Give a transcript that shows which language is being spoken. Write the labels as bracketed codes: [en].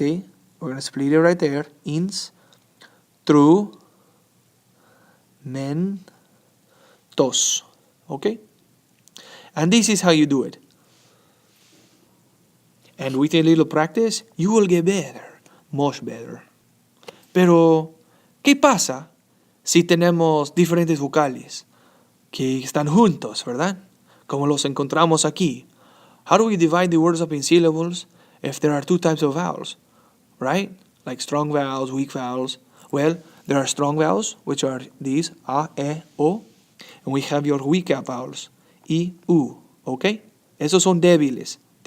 [en] We're going to split it right there. Ins, tru, men, tos. Okay? And this is how you do it. And with a little practice, you will get better. Much better. [es] Pero, ¿qué pasa si tenemos diferentes vocales que están juntos, verdad? Como los encontramos aquí. [en] How do we divide the words up in syllables if there are 2 types of vowels? Right? Like strong vowels, weak vowels. Well, there are strong vowels, which are these, a, e, o. And we have your weak vowels, i, u. [es] Okay? Esos son débiles.